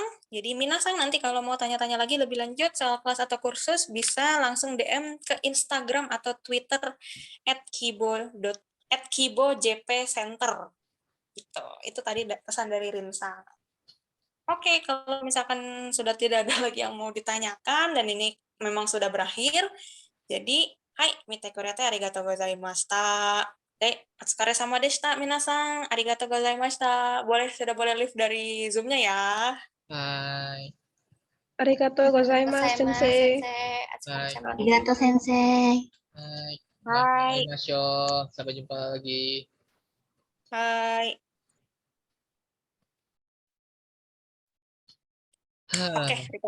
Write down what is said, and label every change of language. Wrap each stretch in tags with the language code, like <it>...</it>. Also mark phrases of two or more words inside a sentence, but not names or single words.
<id>Jadi Minasang nanti kalau mau tanya-tanya lagi lebih lanjut soal kelas atau kursus bisa langsung DM ke Instagram atau Twitter @kibo.jpcenter gitu. Itu tadi pesan dari Rinsang. Oke, kalau misalkan sudah tidak ada lagi yang mau ditanyakan dan ini memang sudah berakhir. Jadi, hai,</id> <ja>見てくれてありがとうございました. お疲れ様でした、皆さん。ありがとうございました.</ja> <id>Sudah boleh live dari Zoom-nya ya. Hai.</id> <ja>ありがとうございます、先生. ありがとう先生.</ja> <id>Hai. Hai. Sampai jumpa lagi. Hai. Oke,</id>